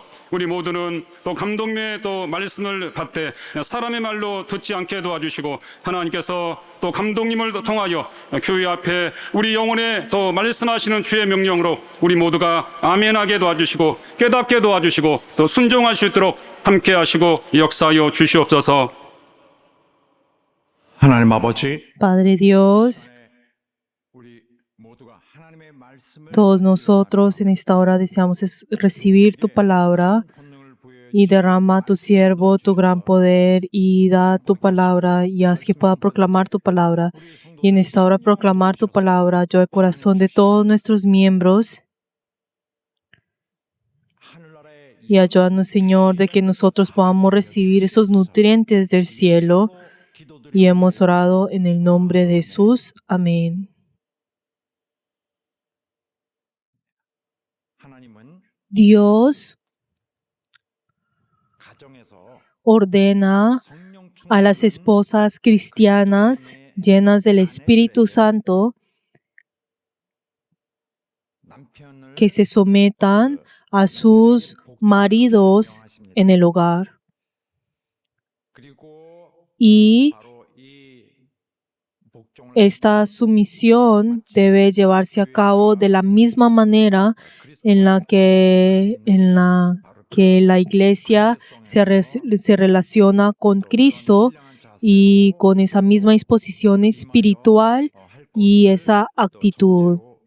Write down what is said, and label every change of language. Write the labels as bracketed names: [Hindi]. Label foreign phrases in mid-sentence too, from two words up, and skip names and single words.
[Korean] 우리 모두는 또 감독님의 또 말씀을 받되 사람의 말로 듣지 않게 도와주시고 하나님께서 또 감독님을 통하여 교회 앞에 우리 영혼에 또 말씀하시는 주의 명령으로 우리 모두가 아멘하게 도와주시고 깨닫게 도와주시고 또 순종할 수 있도록 함께 하시고 역사하여 주시옵소서. 하나님 아버지, [Spanish] Padre Dios, [Korean] 우리 모두가 하나님의 말씀을 [Spanish] todos nosotros en esta hora deseamos recibir tu palabra y derrama a tu siervo tu gran poder y da tu palabra y haz que pueda proclamar tu palabra. Y en esta hora proclamar tu palabra, yo el corazón de todos nuestros miembros y ayúdanos, Señor, de que nosotros podamos recibir esos nutrientes del cielo. Y hemos orado en el nombre de Jesús. Amén. [Korean] 하나님은 [Spanish] Dios [Korean] 가정에서 [Spanish] ordena [Korean] 성령 충 [Spanish] a las esposas cristianas llenas del Espíritu Santo [Korean] 남편을 [Spanish] que se sometan a sus maridos en el hogar. [Korean] 그리고 [Spanish] Y [Korean] 바로 이 복종을 [Spanish] esta sumisión debe llevarse a cabo de la misma manera en la que la iglesia se relaciona con Cristo y con esa misma disposición espiritual y esa actitud.